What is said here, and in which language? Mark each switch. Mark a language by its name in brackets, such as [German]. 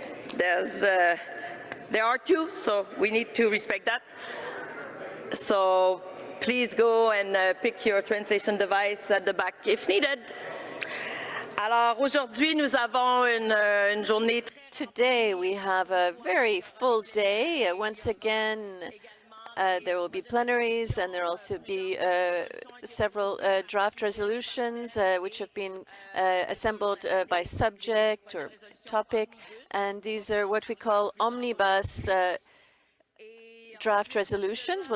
[English] There are two, so we need to respect that. So please go and pick your translation device at the back if needed. [French] Alors aujourd'hui, nous avons une journée. [English] Today we have a very full day. Once again, there will be plenaries, and there will also be several draft resolutions which have been assembled by subject or topic, and these are what we call omnibus draft resolutions.